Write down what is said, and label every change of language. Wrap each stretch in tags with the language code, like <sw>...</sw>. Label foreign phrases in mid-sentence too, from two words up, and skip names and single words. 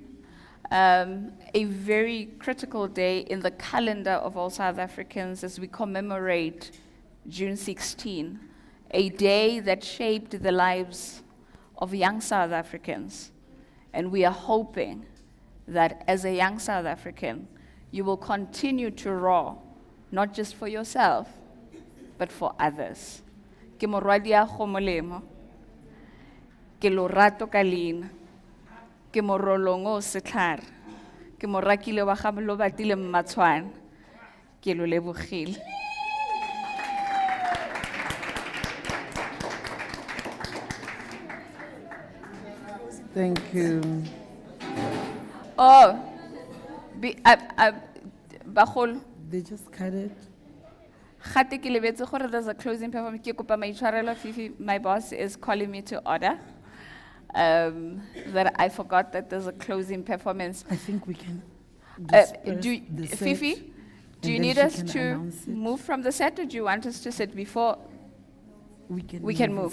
<en>A very critical day in the calendar of all South Africans as we commemorate June 16, a day that shaped the lives of young South Africans. And we are hoping that as a young South African, you will continue to roar, not just for yourself, but for others.</en> <tn>Ke morwadi a kgomolemo, ke lorato ka leina, ke morolongo o setlhare, ke morakile wa ga lo batile mmatshwana, ke lo lebogile.</tn> <en>Thank you. Oh, Bagolo. They just cut it.</en> <tn>Gate ke lebetse gore</tn> <en>there's a closing performance.</en> <tn>Ke kopa maitshwarelo,</tn> <en>Fifi, my boss is calling me to order. That I forgot that there's a closing performance. I think we can Fifi, do you need us to move from the set, or do you want us to sit before? We can move.</en>